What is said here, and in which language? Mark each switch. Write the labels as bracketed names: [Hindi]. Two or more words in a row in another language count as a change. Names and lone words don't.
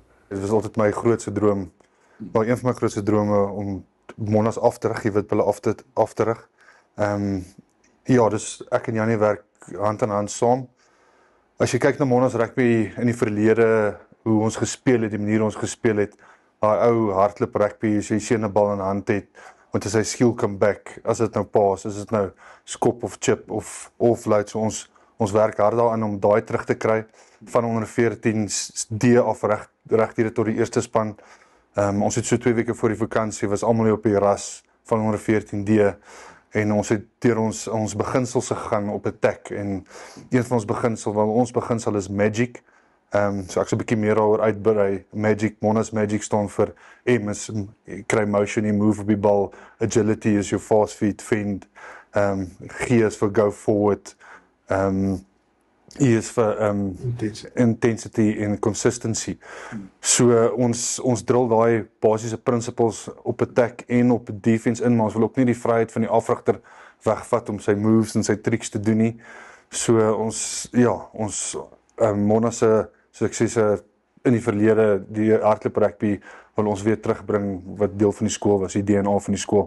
[Afrikaans] Dit was altyd my grootste droom, een van my grootste drome, om Monas af te rig, jy weet hulle af te rig. Ja, dus ek en Janie werk hand aan hand saam. As jy kyk na Monas rugby in die verlede, hoe ons gespeel het, die manier ons gespeel het, daai ou hardloop rugby, as jy sien 'n bal in hand het, want as hy [English] skill come back, [Afrikaans] as dit nou pass, as dit nou skop of chip of offload, so ons werk hard daaraan om daai terug te kry, van onder 14 D af reg hier tot die eerste span. Ons het so 2 weke voor die vakansie, was almal op die ras van onder 14 D, en ons het deur ons beginsels gegaan op attack, en een van ons beginsel is magic. So ek sal 'n bietjie meer daaroor uitbrei. Monas Magic staan vir M is kry motion, jy move op die bal, [English] agility is your fast feet, fend, [Afrikaans] G is vir [English] go forward, [Afrikaans] E is vir intensity en consistency. So ons drill daai basiese principles op attack en op defense in, maar ons wil ook nie die vryheid van die afrigter wegvat om sy moves en sy tricks te doen nie. So ons Monas se suksesse in die verlede, die hardloop rugby, wil ons weer terugbring wat deel van die skool was, die DNA van die skool.